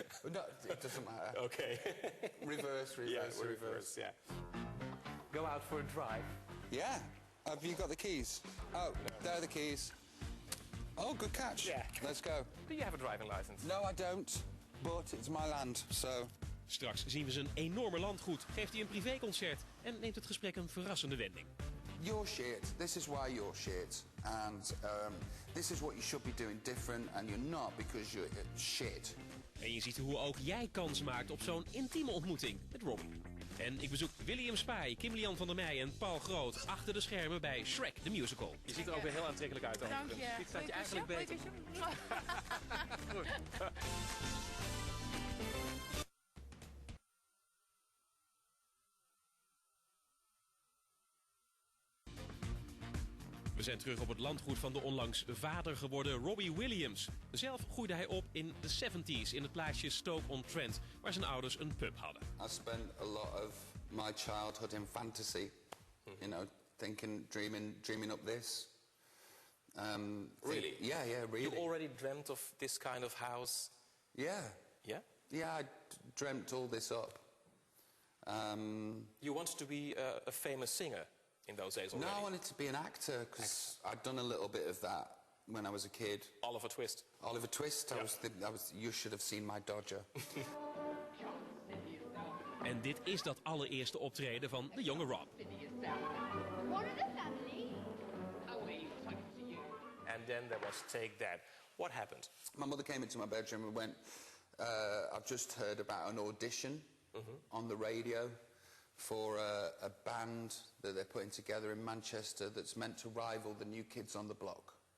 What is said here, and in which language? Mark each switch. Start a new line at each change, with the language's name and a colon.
English: No, it doesn't matter. Okay. Reverse, yeah. Go out for a drive. Yeah. Have you got the keys? Oh, there are the keys. Oh, good catch. Yeah. Let's go. Do you have a driving license? No, I don't. But it's my land, so...
Dutch: Straks zien we zijn enorme landgoed, geeft hij een privéconcert en neemt het gesprek een verrassende wending.
English: You're shit. This is why you're shit. And this is what you should be doing different, and you're not because you're shit.
Dutch: En je ziet hoe ook jij kans maakt op zo'n intieme ontmoeting met Robbie. En ik bezoek William Spy, Kim-Lian van der Meij en Paul Groot achter de schermen bij Shrek the Musical. Je ziet er ook weer heel aantrekkelijk uit. Dank je. Dit staat je eigenlijk beter. We zijn terug op het landgoed van de onlangs vader geworden Robbie Williams. Zelf groeide hij op in de 70s in het plaatsje Stoke-on-Trent, waar zijn ouders een pub hadden.
English: I spent a lot of my childhood in fantasy, you know, dreaming up this. Really? Yeah, really. You already dreamt of this kind of house? Yeah. Yeah? Yeah, I dreamt all this up. You wanted to be a famous singer in those days already? No, I wanted to be an actor, because I'd done a little bit of that when I was a kid. Oliver Twist. Oliver Twist, you should have seen my Dodger.
Dutch: En dit is dat allereerste optreden van de jonge Rob.
English: And then there was Take That. What happened? My mother came into my bedroom and went, I've just heard about an audition on the radio for a band that they're putting together in Manchester that's meant to rival the New Kids on the Block.